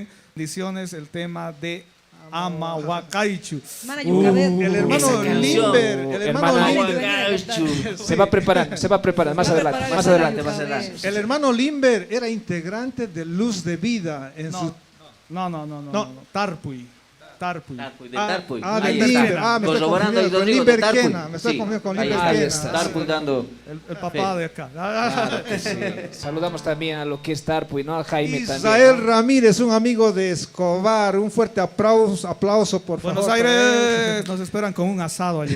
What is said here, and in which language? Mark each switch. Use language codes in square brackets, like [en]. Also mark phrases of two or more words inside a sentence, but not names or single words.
[es] Bendiciones, el tema de Amahuacaichu. Mana Yucabet. El hermano Esa canción. Limber, el hermano Hermana Limber. Se va preparando, más adelante, más adelante, más adelante. El hermano Limber era integrante de Luz de Vida en su... No. Tarpuy. Tarpuy. De Tarpuy. Ah, Ahí de está. Limber. Ah, me estoy Corroborando ahí, confundiendo con Rodrigo, de Limber Tarpuy. Kena. Me estoy Sí, confundiendo con ahí Limber está. Kena. Tarpuy dando. El papá de acá. Claro que sí. Saludamos también a lo que es Tarpuy, ¿no? A Jaime Israel también, ¿no? Ramírez, un amigo de Escobar. Un fuerte aplauso por favor. Buenos para Aires, nos esperan con un asado allá.